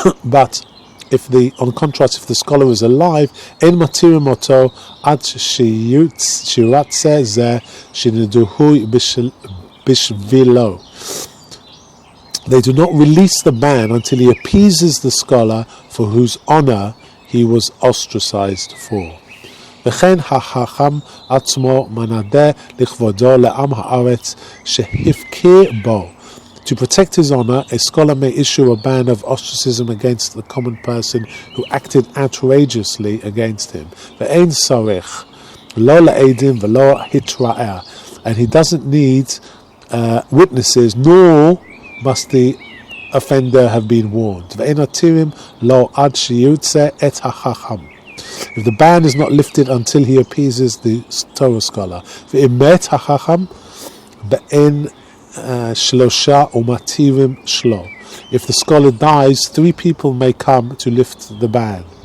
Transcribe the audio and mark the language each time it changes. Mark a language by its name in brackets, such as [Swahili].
[English] But if on contrast, if the scholar is alive, they do not release the ban until he appeases the scholar for whose honor he was ostracized for. [Hebrew] וכן החכם עצמו מנדה לכבודו לעם הארץ שהפקיר בו. [English] To protect his honor, a scholar may issue a ban of ostracism against the common person who acted outrageously against him. [Hebrew] ואין צורך, לא לעדים ולא התראה. [English] And he doesn't need witnesses, nor must the offender have been warned. [Hebrew] ואין עתירים לא עד שיוצא את החכם. [English] If the ban is not lifted until he appeases the Torah scholar. If the scholar dies, 3 people may come to lift the ban.